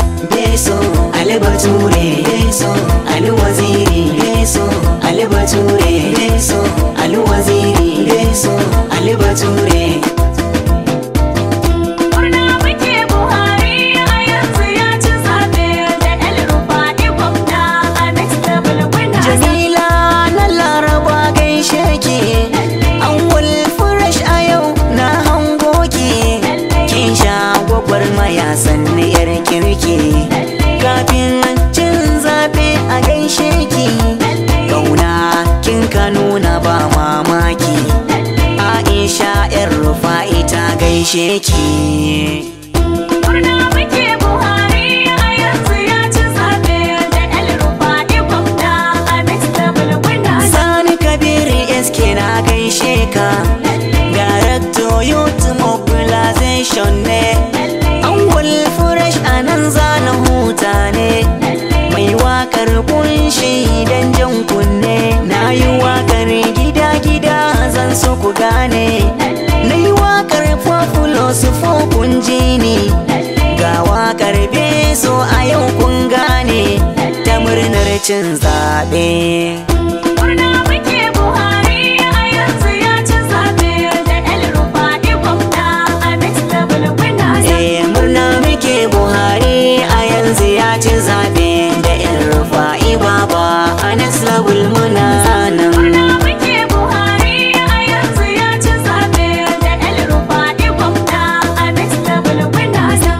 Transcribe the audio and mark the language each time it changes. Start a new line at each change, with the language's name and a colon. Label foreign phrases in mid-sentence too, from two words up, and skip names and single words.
Hausa: Beso, Ali Bature. Beso, Ali Waziri. Beso, Ali Bature. Beso, Ali Waziri. Beso, Ali Bature. Murna muke Buhari a yanzu ya ci zaɓe da El Rufa'i gwamna a
English: next level winner.
Hausa: Jamila na Laraba gaishe ki. Awwal Fresh a yau na hango ki. Kin sha gwagwarmaya sannu yar kirki. Kafin cin zaɓe a gaishe ki. Kauna kin ka nuna ba mamaki. Aisha yar Rufa'i ta gaishe ki. Murna muke Buhari a yanzu ya ci zaɓe da El Rufa'i gwamna a
English: next level winner.
Hausa: Sani Kabir S K na gaishe ka.
English: Director Youth Mobilization
Hausa: ne. Awwal Fresh a nan za na huta ne. Mai wakar kunshi dan jan kunne. Na yi wakar gida-gida zan so ku gane. Na yi wakar popular su fo kun ji ni. Ga wakar Beso a yau kun gane. Ta murnar cin zaɓe. Murna muke Buhari a yanzu ya ci zaɓe da El Rufa'i gwamna a
English: next level winner.
Hausa: Eh, murna muke Buhari a yanzu ya ci zaɓe da El Rufa'i baba a
English: next level
Hausa: muna nan. Murna muke Buhari a yanzu ya ci zaɓe da El Rufa'i gwamna a
English: next level winner.